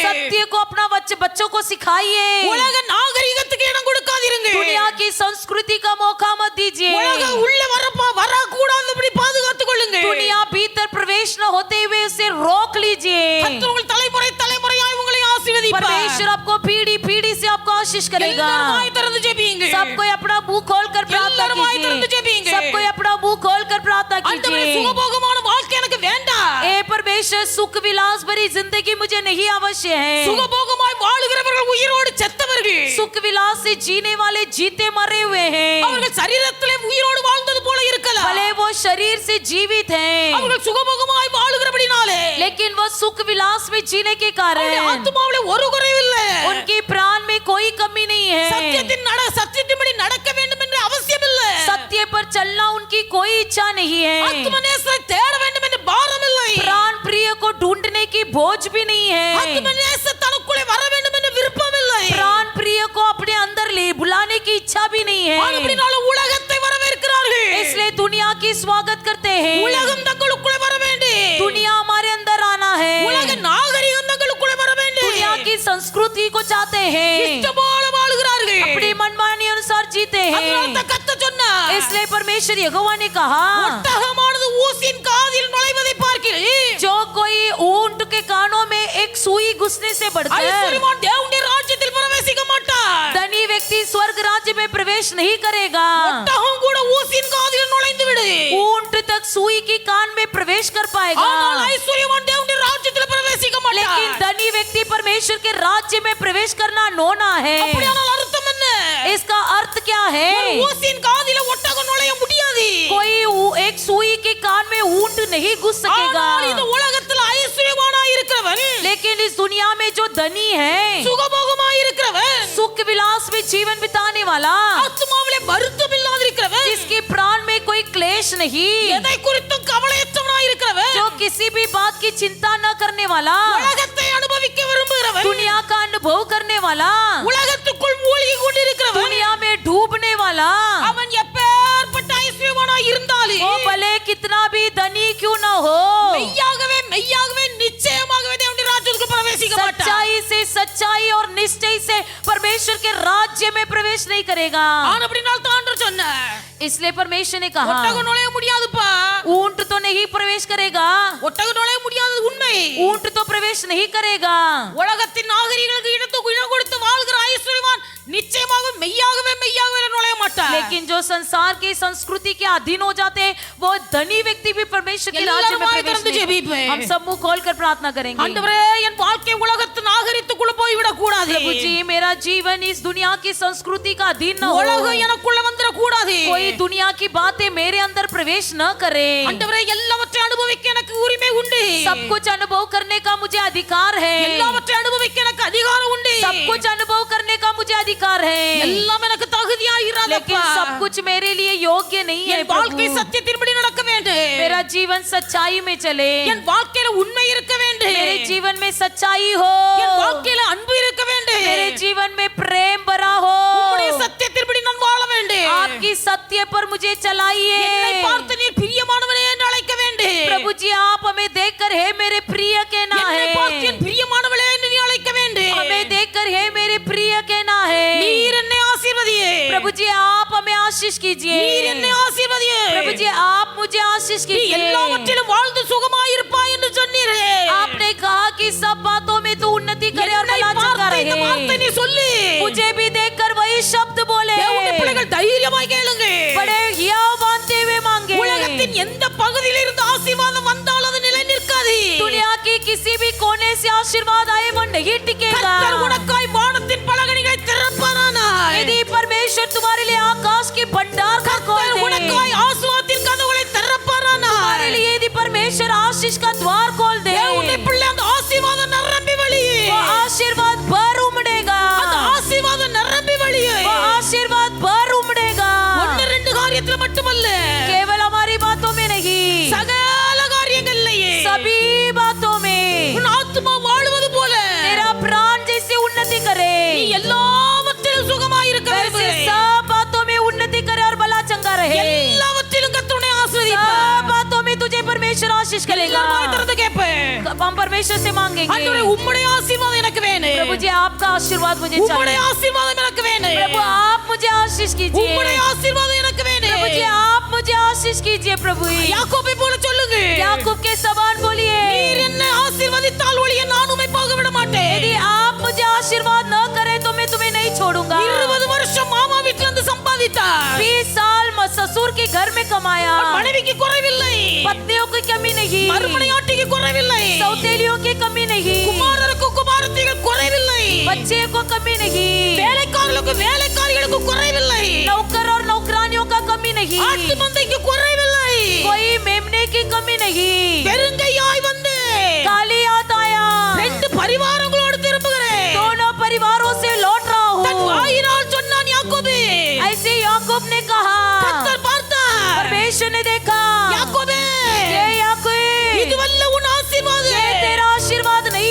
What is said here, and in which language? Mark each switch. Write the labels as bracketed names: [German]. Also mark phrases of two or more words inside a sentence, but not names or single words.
[Hindi] सत्य को अपना बच्चों को सिखाइए। [Tamil] உலக நாகரிகத்துக்கு இடம் கொடுக்காதீர்கள். [Hindi] दुनिया की संस्कृति का मौका मत दीजिए। [Tamil] உலக உள்ள வரக்கூடாதபடி பாதுகாத்துக் கொள்ளுங்கள். [Hindi] दुनिया भीतर प्रवेश न होते हुए उसे रोक लीजिए। [Tamil] கர்த்தர் உங்கள் தலைமுறை தலைமுறையாய் உங்களை ஆசீர்வதிப்பார். [Hindi] परमेश्वर आपको पीढ़ी पीढ़ी से आपको आशीष करेगा। [Tamil] எல்லாரும் வாய் திறந்து ஜெபியுங்கள். [Hindi] सबको अपना मुंह खोलकर प्रार्थना [Tamil] எல்லாரும் வாய் திறந்து [Hindi] कीजिए। [Tamil] ஜெபியுங்கள். [Hindi] सबको अपना मुंह खोलकर प्रार्थना [Tamil] ஆண்டவரே, [Hindi] कीजिए। [Tamil] சுகபோகமான வாழ்க்கை எனக்கு வேண்டாம். [Hindi] ए परमेश्वर सुख विलास भरी जिंदगी मुझे नहीं आवश्यक है। [Tamil] சுகபோகமாய் வாழுகிறவர்கள் உயிரோடு செத்தவர்கள். [Hindi] सुख विलास से जीने वाले जीते मरे हुए हैं। [Tamil] அவர்கள் சரீரத்திலே உயிரோடு வாழ்ந்தது போல இருக்கலாம். [Hindi] भले वो शरीर से जीवित हैं, [Tamil] அவர்கள் சுகபோகமாய் வாழுகிறபடினாலே [Hindi] लेकिन वो सुख विलास में जीने के कारण [Tamil] ஆத்துமாவிலே ஒரு குறைவில்லை. [Hindi] उनके प्राण में कोई कमी नहीं है। [Tamil] சத்தியத்தின்படி நடக்க வேண்டும் என்று அவசியம் இல்லை. [Hindi] सत्य पर चलना उनकी कोई इच्छा नहीं है। [Tamil] ஆத்துமநேசரை தேட வேண்டும் என்று பாரம் இல்லை. [Hindi] प्राण प्रिय बोझ भी नहीं है। [Tamil] ஆத்தும நேசர் தனக்குள்ளே வர வேண்டும் என்ற விருப்பம் இல்லை. [Hindi] प्राण प्रिय को अपने अंदर ले बुलाने की इच्छा भी नहीं है। [Tamil] ஆனபடினால உலகத்தை வரவேற்கிறார்கள். [Hindi] इसलिए दुनिया की स्वागत करते हैं। [Tamil] உலகம் தங்களுக்குள்ளே வர வேண்டும். [Hindi] दुनिया हमारे अंदर आना है। [Tamil] உலக நாகரிகம் தங்களுக்குள்ளே வர வேண்டும். [Hindi] दुनिया की संस्कृति को चाहते हैं। [Tamil] இஷ்டபோல வாழ்கிறார்கள். [Hindi] अपनी मनमानी अनुसार जीते [Tamil] அதனால [Hindi] हैं। [Tamil] தான் கர்த்தர் சொன்னார். [Hindi] इसलिए परमेश्वर यहोवा ने कहा, [Tamil] ஒட்டகமானது ஊசியின் காதில் நுழைவதை பார்க்கிறேன். [Hindi] जो कोई ऊंट के कानों में एक सुई घुसने से बढ़कर [Tamil] ஐஸ்வர்யவான் தேவனுடைய ராஜ்யத்தில் பிரவேசிக்க மாட்டார். [Hindi] धनी व्यक्ति स्वर्ग राज्य में प्रवेश नहीं करेगा। [Tamil] ஒட்டகம் கூட ஊசியின் காதில் நுழைந்து விடு. [Hindi] ऊंट तक सुई की कान में प्रवेश कर पाएगा, [Tamil] ஆனால் ஐஸ்வர்யவான் தேவனுடைய ராஜ்யத்தில் பிரவேசிக்க மாட்டார். [Hindi] लेकिन धनी व्यक्ति परमेश्वर के राज्य में प्रवेश करना नोना है। [Tamil] அப்படியானால் அர்த்தம் என்ன? [Hindi] इसका अर्थ क्या है? [Tamil] ஒரு ஊசியின் காதில ஒட்டகம் நுழைய முடியாது. [Hindi] कोई एक सुई के कान में ऊंट नहीं घुस सकेगा। [Tamil] ஆனால் இந்த உலகத்தில் ஐஸ்வர்யவானாய் இருக்கிறவன், [Hindi] लेकिन इस दुनिया में जो धनी है, [Tamil] சுகபோகமாய் இருக்கிறவன், [Hindi] सुख विलास में जीवन बिताने वाला, [Tamil] ஆத்துமாவிலே வருத்தம் இல்லாதிருக்கிறவன், [Hindi] जिसके प्राण में कोई क्लेश नहीं, [Tamil] எதை குறித்தும் கவலையற்றவனாய் இருக்கிறவன், [Hindi] जो किसी भी बात की चिंता न करने वाला, [Tamil] உலகத்தை அனுபவிக்க விரும்புகிறவன், [Hindi] दुनिया का अनुभव करने वाला, [Tamil] உலகத்துக்குள் மூழ்கி கொண்டிருக்கிறவன், [Hindi] दुनिया में डूबने वाला, [Tamil] அவன் எப்பேற்பட்ட ஐஸ்வர்யவானாய் இருந்தாலும் [Hindi] वो भले कितना भी धनी क्यों न हो, [Tamil] மெய்யாகவே மெய்யாகவே நிச்சயமாகவே தேவனுடைய ராஜ்யத்துக்கு பிரவேசிக்க மாட்டான். [Hindi] सच्चाई से सच्चाई और निश्चय से परमेश्वर के राज्य में प्रवेश नहीं करेगा। [Tamil] ஆனபடினால் தான் ஆண்டவர் சொன்னார், [Hindi] इसलिए परमेश्वर ने कहा, [Tamil] ஒட்டகம் நுழைய முடியாதுப்பா. [Hindi] ऊंट तो नहीं प्रवेश करेगा, [Tamil] ஒட்டகம் நுழைய முடியாதது உண்மை. [Hindi] ऊंट तो प्रवेश नहीं करेगा। [Tamil] உலகத்தின் நாகரிகளுக்கு இடம் கொடுத்து வாழ்கிற ஐஸ்வர்யவான் நிச்சயமாக மெய்யாகவே மெய்யாகவே நுழைய மாட்டார். [Hindi] लेकिन जो संसार की संस्कृति के अधीन हो जाते हैं, वो धनी व्यक्ति भी परमेश्वर के राज्य में प्रवेश नहीं करेंगे। हम सब मुंह खोलकर प्रार्थना करेंगे। [Tamil] ஆண்டவரே, என் வாழ்க்கை உலகத்து நாகரிகத்துக்குள்ள போய் விட கூடாது. [Hindi] प्रभु जी, मेरा जीवन इस दुनिया की संस्कृति का अधीन न हो, [Tamil] உலகம் எனக்குள்ள வந்துட கூடாது. [Hindi] कोई दुनिया की बातें मेरे अंदर प्रवेश न करे। [Tamil] ஆண்டவரே, எல்லாவற்றையும் அனுபவிக்க எனக்கு உரிமை உண்டு. [Hindi] सब कुछ अनुभव करने का मुझे अधिकार है। [Tamil] எல்லாவற்றையும் அனுபவிக்க எனக்கு அதிகாரம் உண்டு. [Hindi] सब कुछ अनुभव करने का मुझे अधिकार है, [Tamil] எல்லாம் எனக்கு தகுதியாயிராதப்பா. [Hindi] लेकिन सब कुछ मेरे लिए योग्य नहीं है। [Tamil] என் வாழ்க்கை [Hindi] प्रभु, [Tamil] சத்தியத்தின்படி நடக்க வேண்டும். [Hindi] मेरा जीवन सच्चाई में चले, [Tamil] என் வாழ்க்கையில உண்மை இருக்க வேண்டும். [Hindi] मेरे जीवन में सच्चाई हो, [Tamil] என் வாழ்க்கையில அன்பு இருக்க வேண்டும். [Hindi] मेरे जीवन में प्रेम भरा हो, [Tamil] உம்முடைய சத்தியத்தின்படி நான் வாழ வேண்டும். [Hindi] आपकी सत्य पर मुझे [Tamil] என்னை [Hindi] चलाइए। [Tamil] பார்த்து நீர் பிரியமானவனே என்று அழைக்க வேண்டும். [Hindi] प्रभु जी, आप हमें देखकर हे मेरे प्रिय कहना [Tamil] என்னை பார்த்து [Hindi] है, [Tamil] என் பிரியமானவளே என்று நீ அழைக்க வேண்டும். [Hindi] हमें देखकर हे मेरे प्रिय कहना है। [Tamil] நீர் என்னை ஆசீர்வதியே. [Hindi] प्रभु जी, आप हमें आशीष कीजिए। [Tamil] நீர் என்னை ஆசீர்வதியே. [Hindi] प्रभु जी, आप मुझे आशीष [Tamil] நீ [Hindi] कीजिए। [Tamil] எல்லாவற்றிலும் வாழ்ந்து சுகமாயிருப்பாய் என்று சொன்னீரே. [Hindi] आपने कहा कि सब बातों में तू उन्नति करे और [Tamil] என்னை [Hindi] भला चंगा [Tamil] பார்த்து இந்த வார்த்தை [Hindi] रहे। [Tamil] நீ சொல்லு. [Hindi] मुझे भी देखकर वही शब्द बोले। [Tamil] தேவனுடைய பிள்ளைகள் தைரியமாய் கேளுங்க. [Hindi] बड़े हियाव बांधते हुए मांगे। [Tamil] உலகத்தின் எந்த பகுதியில் இருந்து ஆசீர்வாதம் வந்தால் அது நிலை நிற்காது. [Hindi] दुनिया की किसी भी कोने से आशीर्वाद आए वो नहीं टिकेगा। [Tamil] கர்த்தர் உனக்காய் வானத்தின் பலகணிகளை திறப்பாரானாய். [Hindi] यदि परमेश्वर तुम्हारे लिए आकाश के भंडार का खोल [Tamil] கர்த்தர் [Hindi] दे, [Tamil] உனக்காய் ஆசீர்வாதத்தின் கதவுகளை திறப்பாரானாய். [Hindi] तुम्हारे लिए यदि परमेश्वर आशीष का द्वार खोल दे, [Tamil] தேவனுடைய பிள்ளை, அந்த ஆசீர்வாதம் நிரம்பி வழியே. [Hindi] वो आशीर्वाद भर उमड़ेगा। [Tamil] அந்த ஆசீர்வாதம் நிரம்பி வழியே. [Hindi] वो आशीर्वाद भर उमड़ेगा। [Tamil] ஒன்னு ரெண்டு காரியத்துல மட்டுமல்ல, [Hindi] केवल हमारी बातों में नहीं, [Tamil] சகல காரியங்கள்லயே [Hindi] सभी बातों में [Tamil] உன் ஆத்துமா வாழுவது போல [Hindi] तेरा प्राण जैसे उन्नति करे, [Tamil] நீ எல்லாவற்றிலும் சுகமாய் இருக்க [Hindi] वैसे [Tamil] வேண்டும். [Hindi] सब बातों में उन्नति करे और भला चंगा रहे। [Tamil] எல்லாவற்றிலும் கர்த்தருடைய ஆசீர்வதிப்பார். [Hindi] सब बातों में तुझे परमेश्वर आशीष करेगा। [Tamil] எல்லாம் வாய் திறந்து கேட்பேன். [Hindi] हम परमेश्वर से मांगेंगे, [Tamil] ஆண்டவரே, உம்முடைய ஆசீர்வாதம் எனக்கு வேணும். [Hindi] प्रभु जी, आपका आशीर्वाद मुझे [Tamil] உம்முடைய [Hindi] चाहिए। [Tamil] ஆசீர்வாதம் எனக்கு வேணும். [Hindi] प्रभु, आप मुझे आशीष कीजिए। [Tamil] உம்முடைய ஆசீர்வாதம் எனக்கு [Hindi] प्रभु जी, [Tamil] வேணும். [Hindi] आप मुझे आशीष कीजिए। प्रभु, [Tamil] யாக்கோபை போல சொல்லுங்க, [Hindi] याकूब के समान [Tamil] நீர் [Hindi] बोलिए, [Tamil] என்னை ஆசீர்வதித்தால் ஒழிய நான் உம்மை போக விட மாட்டேன். [Hindi] यदि आप मुझे आशीर्वाद न करें तो मैं तुम्हें नहीं छोड़ूंगा। [Tamil] 20 வருஷம் மாமா வீட்ல இருந்து சம்பாதித்தார். [Hindi] 20 साल ससुर के घर में कमाया, [Tamil] மனைவிக்கு குறைவில்லை, [Hindi] पत्नियों की कमी नहीं, [Tamil] மறுமனையாட்டிக்கு குறைவில்லை, [Hindi] सौतेलियों की कमी नहीं, [Tamil] குமாரருக்கு குமாரத்திகள் குறைவில்லை, [Hindi] बच्चे को कमी नहीं, [Tamil] வேலைக்காரர்களுக்கு வேலைக்காரிகளுக்கு குறைவில்லை, [Hindi] नौकर और नौकरानियों का कमी नहीं, [Tamil] ஆட்டு மந்தைக்கு குறைவில்லை. [Hindi] कोई मेमने की कमी नहीं, [Tamil] பெருங்கையாய் வந்து [Hindi] काली हाथ आया, [Tamil] 2 பரிவாரங்களோடு திரும்புகிறேன். [Hindi] दोनों परिवारों से लौट रहा [Tamil] தன் [Hindi] हूँ। [Tamil] வாயினால் சொன்னான் யாக்கோபே. [Hindi] ऐसे याकूब ने कहा, [Tamil] கர்த்தர் பார்த்தார். [Hindi] परमेश्वर ने देखा, [Tamil] யாக்கோபே, [Hindi] ये याकूब, [Tamil] இதுவல்ல உன் ஆசீர்வாதம். [Hindi] ये तेरा आशीर्वाद